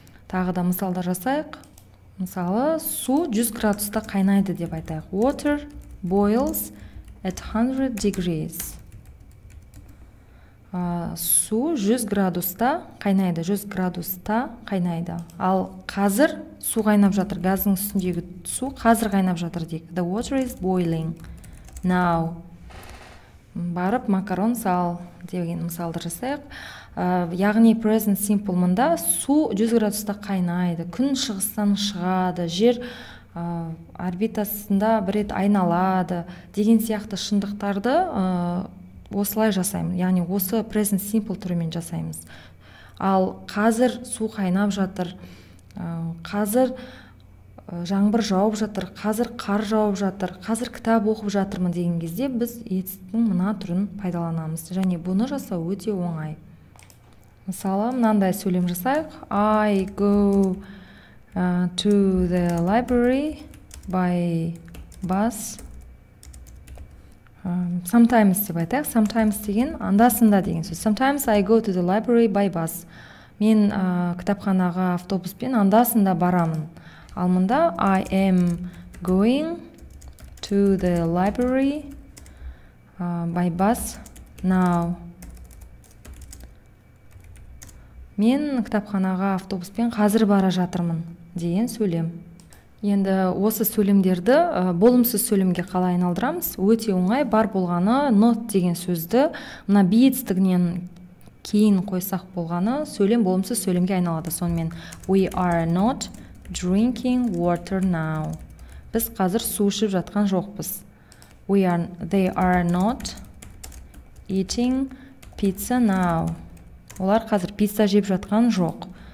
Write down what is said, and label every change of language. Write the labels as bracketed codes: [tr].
[kk] Тағы да мысалдар жасайық. Мысалы, су 100 градуста қайнайды деп айтайық. [en] Water boils at 100 degrees. [kk] Су 100 градуста қайнайды, 100 градуста қайнайды. Ал қазір су қайнап жатыр, газдың үстіндегі су қазір қайнап жатыр дейік. [en] The water is boiling now. [kk] Барып макарон сал деген мысалды жасайық. Яғни present simple мында су 100 градуста қайнайды, күн шығыстан шығады, жер орбитасында бір рет айналады деген сияқты шындықтарды осылай жасаймыз. Яғни осы present simple түрімен жасаймыз. Ал қазір су қайнап жатыр, қазір жаңбыр жауып жатыр, қазір қар жауып жатыр, қазір кітап оқып жатырмын деген кезде біз етістіктің мына түрін пайдаланамыз. Және бұны жасау өте оңай. Мысалы, мынандай сөйлем жасайық. [en] I go to the library by bus. [kk] Sometimes деп айтайық. Sometimes деген анда-санда деген сөз. [en] Sometimes I go to the library by bus. [kk] Мен кітапханаға автобуспен анда-санда барамын. Ал мында [en] I am going to the library by bus now. [kk] Мен кітапханаға автобуспен қазір бара жатырмын деген сөйлем. Енді осы сөйлемдерді болымсыз сөйлемге қалай айналдырамыз? Өте оңай. Бар болғаны not деген сөзді мына be етістігінен кейін қойсақ болғаны сөйлем болымсыз сөйлемге айналады. [en] Сонымен we are not drinking water now. [kk] Біз қазір су ішіп жатқан жоқпыз. [en] They are not eating pizza now. [kk] Олар қазір пицца жеп жатқан жоқ.